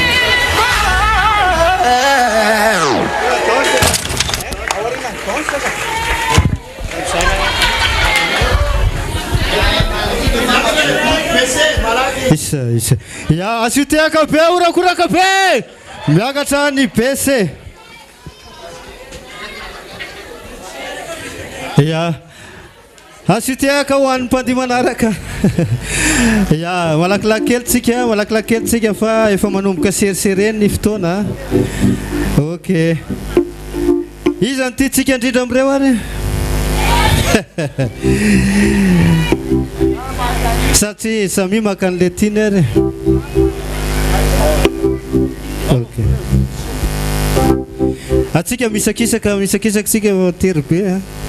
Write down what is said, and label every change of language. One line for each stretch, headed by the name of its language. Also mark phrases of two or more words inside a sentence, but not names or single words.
Malagasy: isa ya asiteaka be urakoraka be miakatra ny bese ya asiteaka ho an'ny mpandia manaraka ya malakilaky kely tsika fa efa manomboka serisereny ny fotoana ok izy any ty tsika indrindra am'ireo ary satria samy maka an'le tiany ary ok atsika misakisaka tsika tery be a